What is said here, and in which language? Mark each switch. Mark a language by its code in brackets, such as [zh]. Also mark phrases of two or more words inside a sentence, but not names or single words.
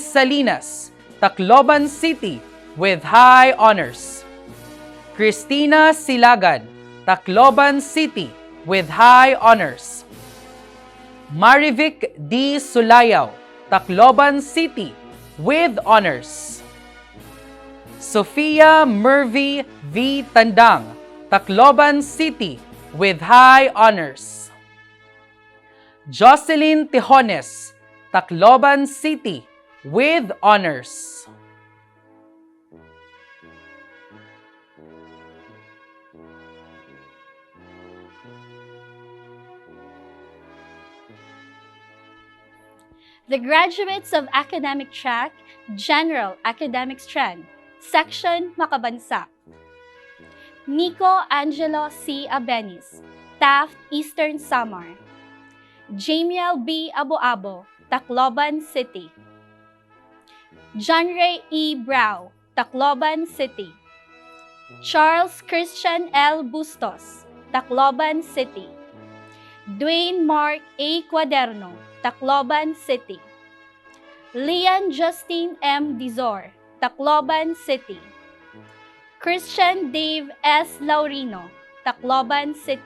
[en] Salinas, Tacloban City with high honors. Christina Silagan, Tacloban City with high honors. Marivic D. Sulayaw, Tacloban City with honors. Sofia Mervy V. Tandang, Tacloban City with high honors. Jocelyn Tijones, Tacloban City with honors. The graduates of Academic Track, General Academic Strand, Section Makabansa. Nico Angelo C. Abenis, Taft Eastern Samar. Jamiel B. Aboabo, Tacloban City. John Ray E. Brau, Tacloban City. Charles Christian L. Bustos, Tacloban City. Dwayne Mark A. Cuaderno, Tacloban City. Lian Justine M. Dizor, Tacloban City. Christian Dave S. Laurino, Tacloban City.